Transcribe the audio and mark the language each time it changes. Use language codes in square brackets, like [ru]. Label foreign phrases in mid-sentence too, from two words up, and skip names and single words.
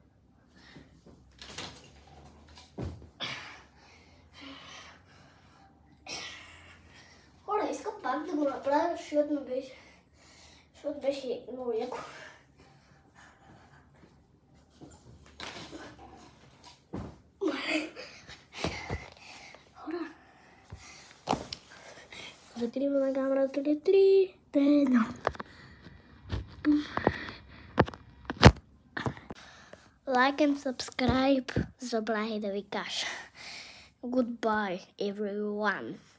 [bg] Хора, искам пак да го направя, защото беше много яко. Хора, закриваме на камерата 3, 2, 1. [en] Like and subscribe, [bg] забравих да ви кажа. [en] Goodbye, everyone.